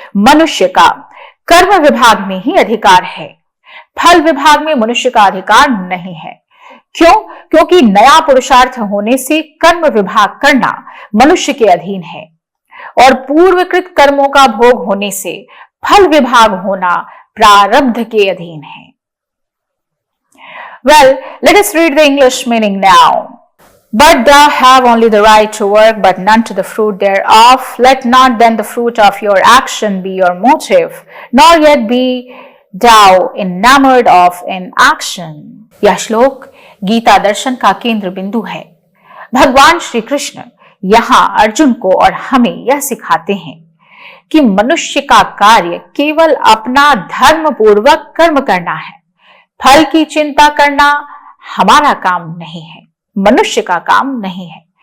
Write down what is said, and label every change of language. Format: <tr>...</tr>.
<hi>मनुष्य का कर्म विभाग में ही अधिकार है, फल विभाग में मनुष्य का अधिकार नहीं है। क्यों? क्योंकि नया पुरुषार्थ होने से कर्म विभाग करना मनुष्य के अधीन है और पूर्वकृत कर्मों का भोग होने से फल विभाग होना प्रारब्ध के अधीन है।</hi> <en>Well, let us read the English meaning now. But thou have only the right to work, but none to the fruit thereof. Let not then the fruit of your action be your motive, nor yet be thou enamored of in action.</en> <hi>यह श्लोक गीता दर्शन का केंद्र बिंदु है। भगवान श्री कृष्ण यहां अर्जुन को और हमें यह सिखाते हैं कि मनुष्य का कार्य केवल अपना धर्म पूर्वक कर्म करना है। फल की चिंता करना हमारा काम नहीं है, मनुष्य का काम नहीं है।</hi>